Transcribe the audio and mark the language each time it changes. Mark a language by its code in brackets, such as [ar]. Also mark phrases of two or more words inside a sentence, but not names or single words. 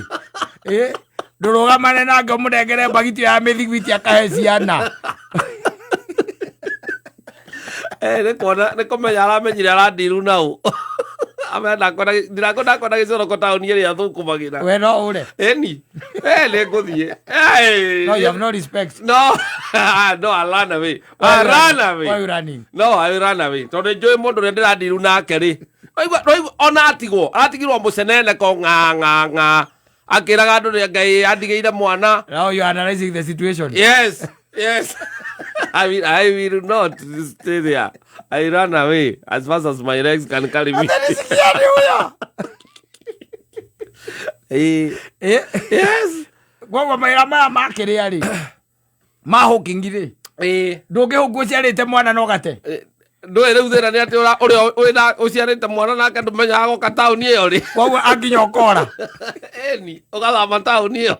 [ki] Ndũrũgamane nake ũmũnengere mbagiti ya mĩthigwiti akahe ciana. Nĩ kũmenya aramenyire arandiru nau. Ndirango ndakwenda gĩcoroko taũni ĩrĩa thũkũmagĩra. We no ũre? Ĩni. Nĩ ngũthiĩ. [en] No, you have no respect. No, no, I'll run away. I'll run away. Why are you running? No, I'll run away. [ki] Tondũ njũĩ mũndũ ũrĩa ndĩrandiru nake rĩ. Ona atigirwo mũceneneko ng'a. Akĩraga andũ rĩ Ngai andigĩire mwana. [en] Now you are analyzing the situation. Yes. I will not stay there. I run away as fast as my legs can carry me. Yes. [ki] Gwagwa maira maya makĩrĩa rĩ. Mahũkingi rĩ. Ndũngĩhũngwo ũciarĩte mwana no gate. Ndũĩ rĩu thĩna nĩ atĩ ũrĩa wĩna ũciarĩte mwana nake ndũmenyaga gũka taũni ĩyo rĩ. Koguo anginya ũkora. Ĩni ũgathama taũni ĩyo.